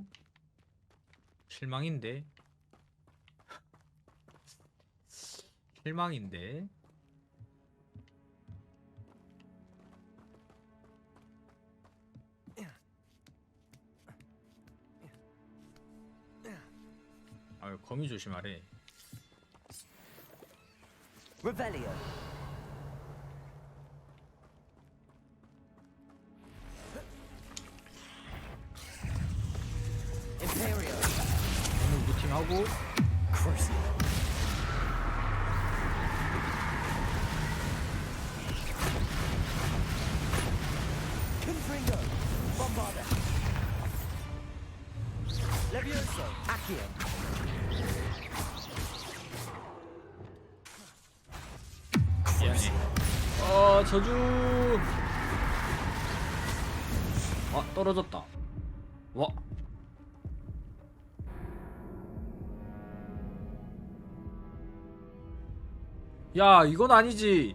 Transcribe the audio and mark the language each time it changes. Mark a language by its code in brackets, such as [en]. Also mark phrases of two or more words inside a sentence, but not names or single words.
[ko] 실망인데. 실망인데. 아유 거미 조심하래. Revelio. Imperio. 오늘 루팅하고 Crucio. Confringo. Bombarda. Levioso. Accio. 미안해. 저주. 아 떨어졌다. 와. 야 이건 아니지.